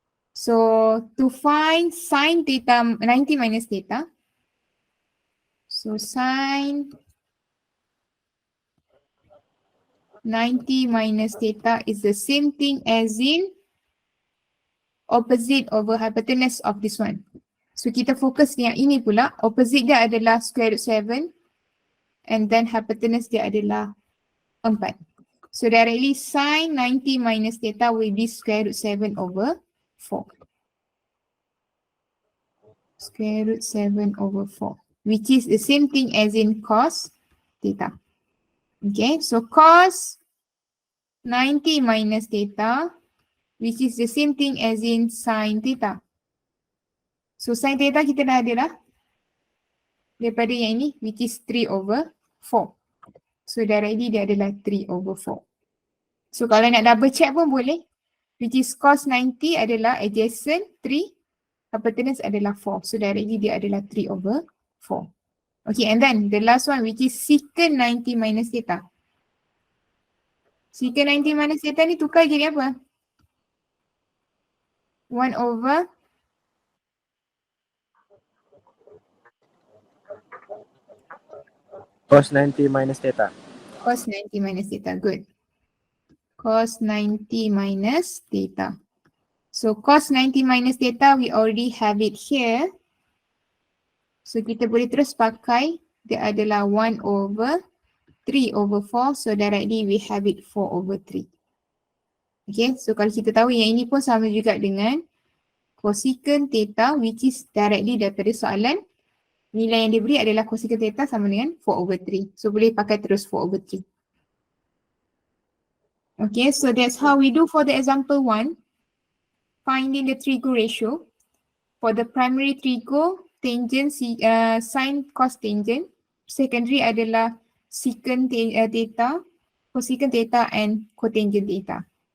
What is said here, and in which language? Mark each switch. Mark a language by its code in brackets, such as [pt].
[en] So to find sin theta 90 minus theta. So sin 90 minus theta is the same thing as in opposite over hypotenuse of this one. [ms] So kita fokus yang ini pula. Opposite dia adalah square root 7 [en] and then [ms] hypotenuse dia adalah 4. [en] So directly sin 90 minus theta will be square root 7 over 4. Square root 7 over 4, which is the same thing as in cos theta. Okay, so cos 90 minus theta, which is the same thing as in sin theta. [ms] So sin theta kita dah ada dah daripada yang ini, [en] which is 3 over 4. So directly [ms] dia adalah [en] 3 over 4. So [ms] kalau nak [en] double check [ms] pun boleh, [en] which is cos 90 adalah adjacent 3, hypotenuse adalah 4. So directly [ms] dia adalah [en] 3 over 4. Okay, and then the last one which is secant 90 minus theta. [ms] Secant 90 minus theta ni tukar jadi apa? [en] 1 over cos 90 minus theta. cos 90 minus theta, good. Cos 90 minus theta. So cos 90 minus theta we already have it here. [ms] So kita boleh terus pakai, dia adalah 1 over 3 over 4. [en] So directly we have it 4 over 3. [ms] Okay, so kalau kita tahu yang ini pun sama juga dengan cosecant theta, [en] which is directly [ms] daripada soalan. Nilai yang diberi adalah cosecant theta sama dengan 4 over 3. So boleh pakai terus 4 over 3. [en] Okay, so that's how we do for the example 1. Finding the trigo ratio. For the primary trigo, tangent, sin cos tangent. Secondary [ms] adalah [en] secant theta, cosecant theta and cotangent theta.